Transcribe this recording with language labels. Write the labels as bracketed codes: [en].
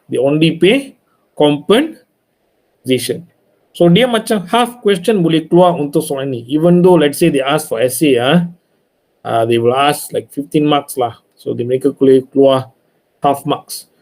[en] They only pay compensation. [ms] So dia macam half question boleh keluar untuk soalan ni. [en] Even though let's say they ask for essay, they will ask like 15 marks lah. [ms] So mereka boleh keluar half marks.